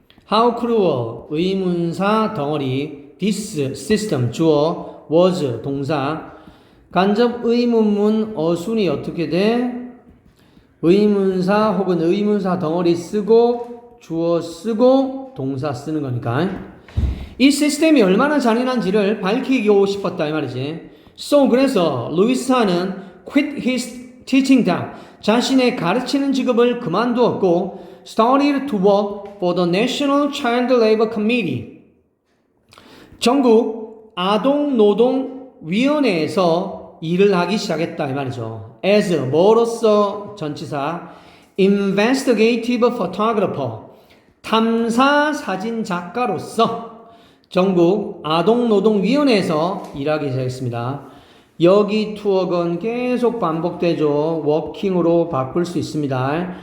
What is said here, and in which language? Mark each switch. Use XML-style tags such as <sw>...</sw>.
<en>How cruel</en> <ko>의문사 덩어리</ko> <en>this system</en> <ko>주어 was 동사 간접 의문문 어순이 어떻게 돼? 의문사 혹은 의문사 덩어리 쓰고 주어 쓰고 동사 쓰는 거니까 이 시스템이 얼마나 잔인한지를 밝히고 싶었다 이 말이지.</ko> <en>So 그래서 루이스는 quit his teaching job</en> <ko>자신의 가르치는 직업을 그만두었고</ko> <en>started to work for the National Child Labor Committee</en> <ko>전국 아동노동위원회에서 일을 하기 시작했다 이 말이죠. as 뭐로서 전치사</ko> <en>investigative photographer</en> <ko>탐사 사진 작가로서 전국 아동노동위원회에서 일하기 시작했습니다. 여기 투어건 계속 반복되죠. 워킹으로 바꿀 수 있습니다.</ko>